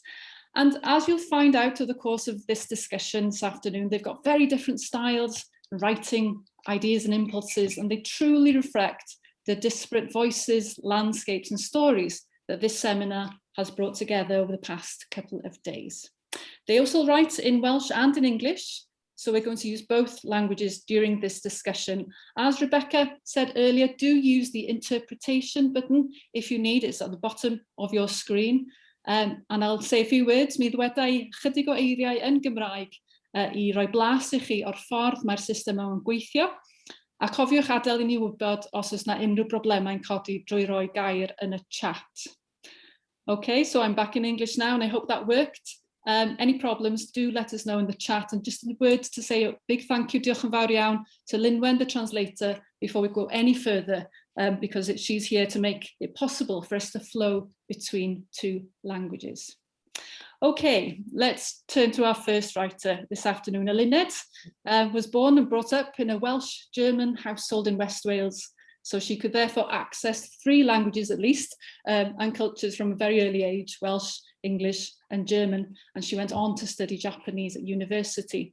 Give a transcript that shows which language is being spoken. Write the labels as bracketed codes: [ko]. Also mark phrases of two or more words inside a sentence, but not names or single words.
[en] And as you'll find out over the course of this discussion this afternoon, they've got very different styles, writing ideas and impulses, and they truly reflect the disparate voices, landscapes and stories that this seminar has brought together over the past couple of days. They also write in Welsh and in English, so we're going to use both languages during this discussion. As Rebecca said earlier, do use the interpretation button if you need. It's at the bottom of your screen. And I'll say a few words. [cy] Mi ddwedai chydig o eiriau yn Gymraeg I roi blas I chi o'r ffordd mae'r system yn gweithio. A cofiwch adael I ni wybod os oes na unrhyw broblemau'n codi drwy roi gair yn y chat. [en] Okay, so I'm back in English now and I hope that worked. Any problems, do let us know in the chat. And just a word to say a big thank you, [cy] diolch yn fawr iawn, [en] to Lynwen, the translator, before we go any further, because she's here to make it possible for us to flow between 2 languages. Okay, let's turn to our first writer this afternoon. Eluned was born and brought up in a Welsh-German household in West Wales, so she could therefore access 3 languages at least, and cultures from a very early age, Welsh, English and German, and she went on to study Japanese at university.